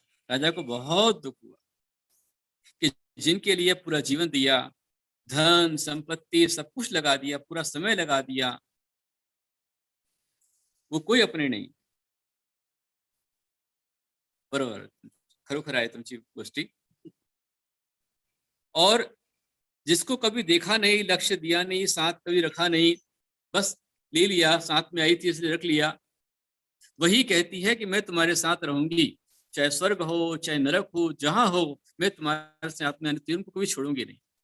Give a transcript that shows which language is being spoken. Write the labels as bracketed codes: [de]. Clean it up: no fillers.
[hi] राजा को बहुत दुख हुआ कि जिनके लिए पूरा जीवन दिया, धन संपत्ति सब कुछ लगा दिया, पूरा समय लगा दिया, वो कोई अपने नाही. [mr] बरोबर, खरोखर आहे तुमची गोष्टी. [hi] और जिसको कभी देखा नहीं, लक्ष्य दिया नहीं, साथ कभी रखा नहीं, बस ले लिया, साथ में आई थी इसलिए रख लिया, वही कहती है कि मैं तुम्हारे साथ रहूंगी, चाहे स्वर्ग हो चाहे नरक हो, जहां हो मैं तुम्हारे साथ में आती हूं, उनको कभी छोड़ूंगी नहीं.